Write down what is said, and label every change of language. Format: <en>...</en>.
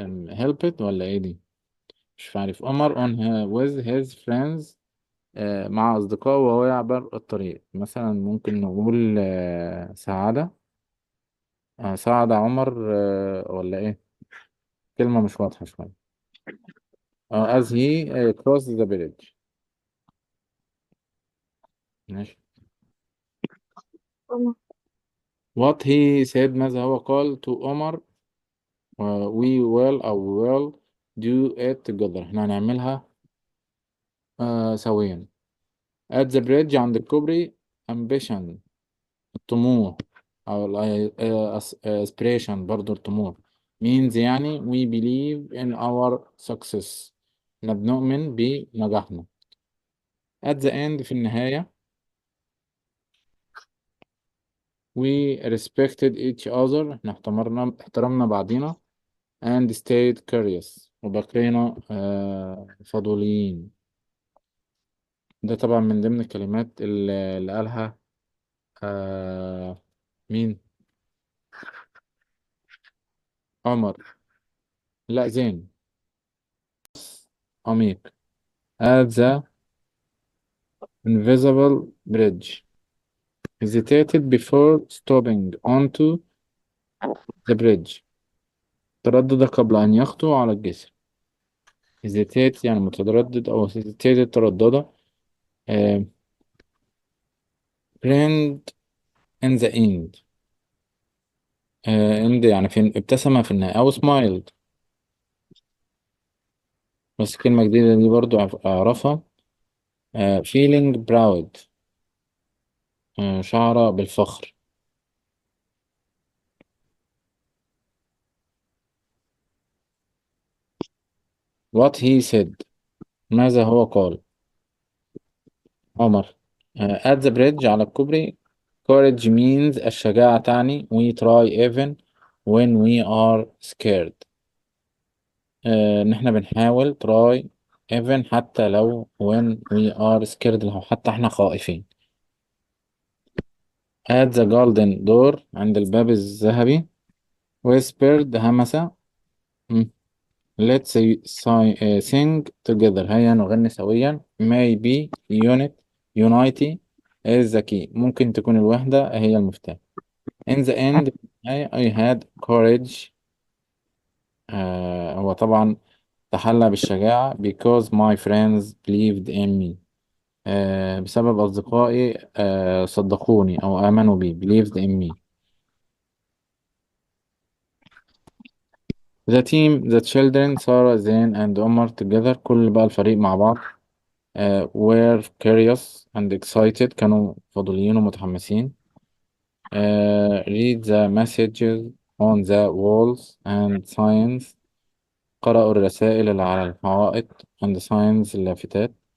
<en>help it</en> <ar>ولا ايه دي مش عارف. عمر</ar> <en>on with his friends</en> <ar>مع أصدقائه وهو يعبر الطريق مثلا ممكن نقول سعادة ساعد عمر ولا ايه كلمة مش واضحة شوية</ar> <en>as he crossed the bridge</en> <ar>ماشي. عمر.</ar> <en>what he said</en> <ar>ماذا هو قال</ar> <en>to Omar we will أو we will do it together</en> <ar>احنا هنعملها سويا.</ar> <en>at the bridge</en> <ar>عند الكوبري</ar> <en>ambition الطموح أو aspiration برضو الطموح means يعني we believe in our success</en> <ar>احنا بنؤمن بنجاحنا.</ar> <en>at the end</en> <ar>في النهاية</ar> <en>we respected each other</en> <ar>احنا احترمنا بعضينا</ar> <en>and stayed curious</en> <ar>وبقينا فضوليين. ده طبعا من ضمن الكلمات اللي قالها مين عمر لا زين عميق</ar> <en>at the invisible bridge hesitated before stopping onto the bridge</en> <ar>تردد قبل أن يخطو على الجسر hesitate يعني متردد أو hesitated تردد</ar> <en>آه friend in the end.</en> <ar>end يعني فين، ابتسم في النهاية أو smiled. بس الكلمة الجديدة دي برضو أعرفها.</ar> <en>feeling proud.</en> <ar>شعر بالفخر.</ar> <en>what he said.</en> <ar>ماذا هو قال. عمر.</ar> <en>at the bridge</en> <ar>على الكوبري.</ar> <en>courage means</en> <ar>الشجاعة تعني</ar> <en>we try even when we are scared.</en> <ar>إن إحنا بنحاول</ar> <en>try even</en> <ar>حتى لو</ar> <en>when we are scared،</en> <ar>لو حتى إحنا خائفين.</ar> <en>at the golden door</en> <ar>عند الباب الذهبي.</ar> <en>whispered همس. مم. let's sing together</en> <ar>هيا نغني سويا.</ar> <en>maybe unity is the key.</en> <ar>ممكن تكون الوحدة هي المفتاح.</ar> <en>in the end I had courage.</en> <ar>هو طبعا تحلى بالشجاعة</ar> <en>because my friends believed in me.</en> <ar>بسبب أصدقائي صدقوني أو آمنوا بي</ar> <en>believed in me. the team the children Sarah Zain and Omar together</en> <ar>كل بقى الفريق مع بعض.</ar> <en>were curious and excited</en> <ar>كانوا فضوليين ومتحمسين.</ar> <en>read the messages on the walls and signs</en> <ar>قرأوا الرسائل اللي على الحوائط</ar> <en>and signs اللافتات.</en>